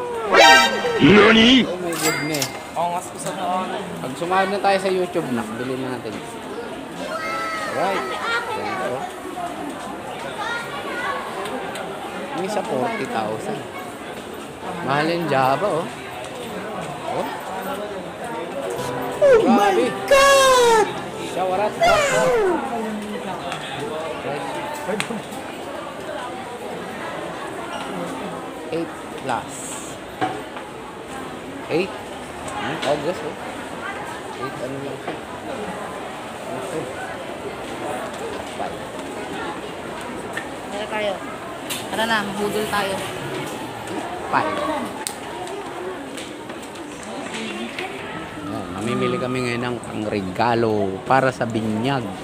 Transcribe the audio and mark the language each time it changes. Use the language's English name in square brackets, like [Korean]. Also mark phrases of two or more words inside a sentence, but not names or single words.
[English] NANI? Oh my goodness. [Filipino] Ongas ko sa mga. Pag sumahod na tayo sa YouTube, nak, bilhin na natin. Alright. Ganito. Yung isa 40,000. Mahal yung Java, oh. Oh. [English] my God! Shawarat. 8 plus. 8? August, oh. [Filipino] 8 ano lang siya. Okay. 5. Tara tayo. Tara na, budol tayo. 5. Mamimili kami ngayon ng pangregalo para sa binyag.